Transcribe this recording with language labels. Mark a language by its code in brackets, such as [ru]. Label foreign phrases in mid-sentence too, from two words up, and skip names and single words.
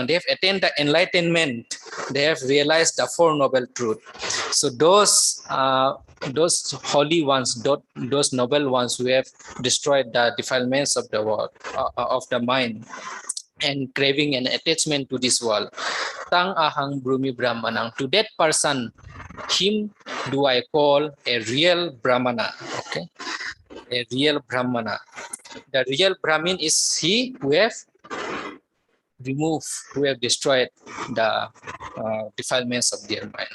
[en] They have attained the enlightenment. They have realized the 4 noble truths. So those holy ones, those noble ones who have destroyed the defilements of the world, of the mind, and craving and attachment to this world. [pi] Tang ahang brumi brahmanang. [en] To that person, him do I call a real Brahmana. Okay, a real Brahmana. The real Brahmin is he who have removed, who have destroyed the defilements of their mind.